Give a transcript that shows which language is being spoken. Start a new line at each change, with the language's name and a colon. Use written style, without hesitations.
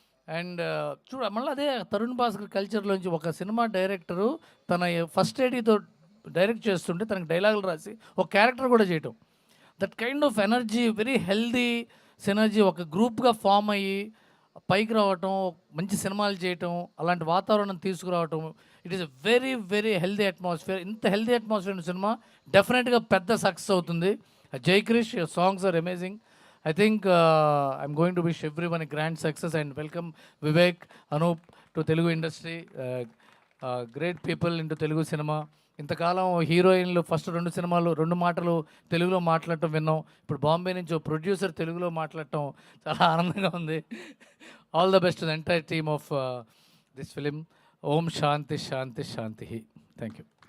Telugu: And చూడ మళ్ళీ అదే తరుణ్ భాస్కర్ కల్చర్లోంచి ఒక సినిమా డైరెక్టరు తన ఫస్ట్ ఏడీతో డైరెక్ట్ చేస్తుంటే తనకు డైలాగులు రాసి ఒక క్యారెక్టర్ కూడా చేయటం,
English: that kind of energy, very healthy synergy,
Telugu: ఒక గ్రూప్గా ఫామ్ అయ్యి పైకి రావటం, మంచి సినిమాలు చేయటం, అలాంటి వాతావరణం తీసుకురావటం.
English: It is a very very healthy atmosphere.
Telugu: ఇంత హెల్దీ అట్మాస్ఫియర్ సినిమా డెఫినెట్గా పెద్ద సక్సెస్ అవుతుంది.
English: Jai Krish, your songs are amazing. I think I'm going to wish everyone a grand success and welcome Vivek, Anup to Telugu industry. Great people into Telugu cinema.
Telugu: ఇంతకాలం హీరోయిన్లు first 2 సినిమాలు 2 మాటలు తెలుగులో మాట్లాడటం విన్నాం. ఇప్పుడు బాంబే నుంచి ప్రొడ్యూసర్ తెలుగులో మాట్లాడటం చాలా ఆనందంగా ఉంది.
English: All the best to the entire team of this film. ఓం శాంతి శాంతి శాంతి. Thank you.